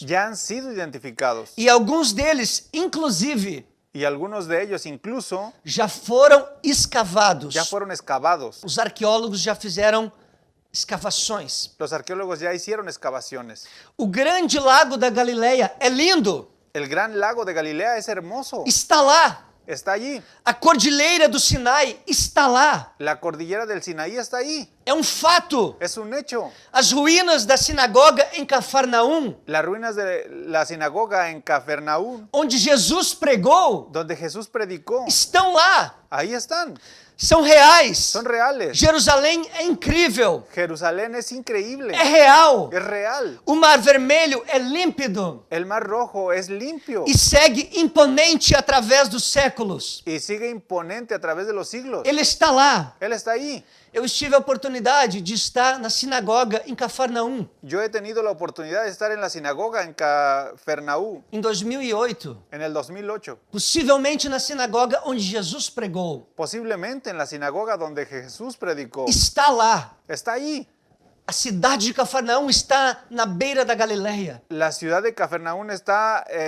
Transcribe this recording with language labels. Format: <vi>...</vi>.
<es>ya han sido identificados</es> <pt>E alguns deles, inclusive,</pt> <es>y algunos de ellos incluso</es> <pt>já foram escavados.</pt> <es>ya fueron excavados.</es> <pt>Os arqueólogos já fizeram escavações.</pt> <es>Los arqueólogos ya hicieron excavaciones.</es> <pt>O grande lago da Galileia é lindo,</pt> <es>El gran lago de Galilea es hermoso,</es> <pt>está lá.</pt> <es>está allí.</es> <pt>A cordilheira do Sinai está lá.</pt> <es>La cordillera del Sinaí está ahí.</es> <pt>É um fato.</pt> <es>Es un hecho.</es> <pt>As ruínas da sinagoga em Cafarnaum,</pt> <es>Las ruinas de la sinagoga en Cafarnaúm,</es> <pt>onde Jesus pregou,</pt> <es>donde Jesús predicó,</es> <pt>estão lá.</pt> <es>ahí están.</es> <pt>São reais.</pt> <es>Son reales.</es> <pt>Jerusalém é incrível.</pt> <es>Jerusalén es increíble.</es> <pt>É real.</pt> <es>Es real.</es> <pt>O Mar Vermelho é límpido</pt> <es>El Mar Rojo es limpio</es> <pt>e segue imponente através dos séculos.</pt> <es>y sigue imponente a través de los siglos.</es> <pt>Ele está lá.</pt> <es>Él está ahí.</es> <pt>Eu tive a oportunidade de estar na sinagoga em Cafarnaum</pt> <es>Yo he tenido la oportunidad de estar en la sinagoga en Cafarnaúm</es> <pt>em 2008,</pt> <es>en el 2008.</es> <pt>possivelmente na sinagoga onde Jesus pregou.</pt> <es>Posiblemente en la sinagoga donde Jesús predicó.</es> <pt>Está lá.</pt> <es>Está ahí.</es> <pt>A cidade de Cafarnaum está na beira da Galileia,</pt> <es>La ciudad de Cafarnaúm está</es>